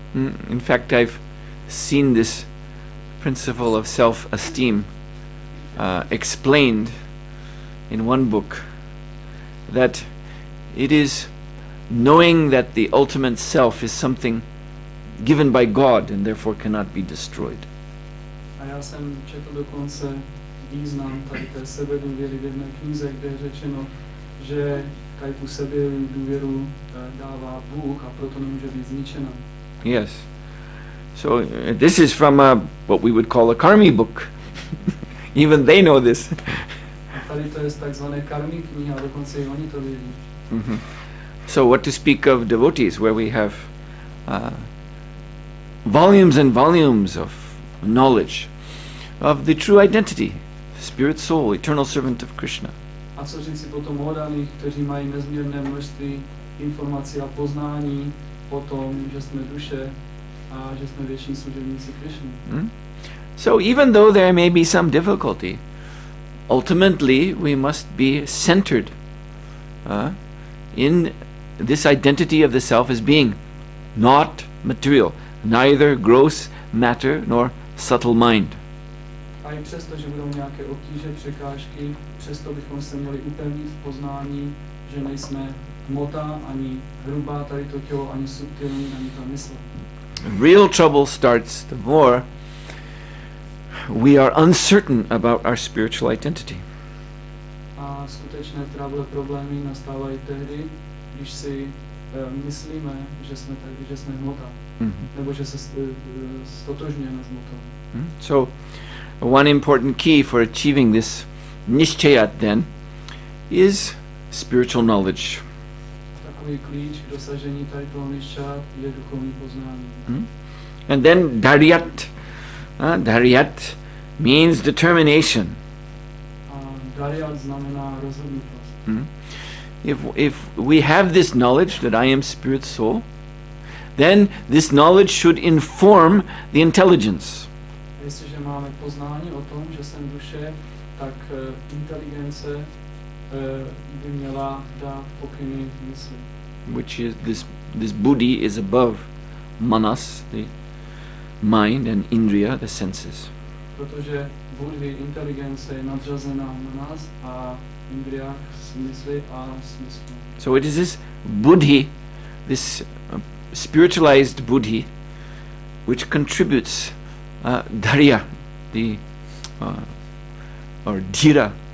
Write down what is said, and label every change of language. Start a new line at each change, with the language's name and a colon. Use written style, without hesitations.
English: In fact, I've seen this principle of self-esteem explained in one book, that it is knowing that the ultimate self is something given by God and therefore cannot be destroyed.
Czech: A já jsem četl dokonce význam tady té sebedůvěry v jedné knize, kde je řečeno, že tady tu sebedůvěru dává Bůh a proto nemůže být zničena.
English: Yes. So this is from what we would call a karmi book. Even they know this.
Czech: A tady to je z takzvané karmi knihy a dokonce i oni to vědí.
English: So what to speak of devotees, where we have volumes and volumes of knowledge of the true identity, spirit, soul, eternal servant of Krishna.
Czech: A co říci potom o daných, kteří mají nezměrné množství informací a poznání o tom, že jsme duše a že jsme věční služebníci Krishny.
English: So even though there may be some difficulty, ultimately we must be centered in this identity of the self as being not material, neither gross matter nor subtle mind.
Czech: A i přesto, že budou nějaké obtíže, překážky, přesto bychom se měli upevnit v poznání, že nejsme hmota, ani hrubá tady to tělo, ani subtilní, ani ta mysl.
English: Real trouble starts the more we are uncertain about our spiritual identity.
Czech: A skutečné trouble, problémy nastávají tehdy, když si myslíme, že jsme hmota, nebo že se stotožňujeme s hmotou.
English: So, one important key for achieving this nishchayat then is spiritual knowledge.
Czech: Takový klíč k dosažení tady toho nishchayat je duchovní poznání.
English: And then dharyat. Dharyat means determination.
Czech: A dharyat znamená rozhodnutost.
English: If we have this knowledge that I am spirit soul, then this knowledge should inform the intelligence.
Czech: Jestliže máme poznání o tom, že jsem duše, tak inteligence by měla dát pokyny mysli.
English: Which is this buddhi is above manas, the mind, and indriya, the senses.
Czech: Protože buddhi, inteligence je nadřazená na nás a indriya, smysly a smysl.
English: So it is this buddhi this spiritualized buddhi, which contributes dharya, or dhira.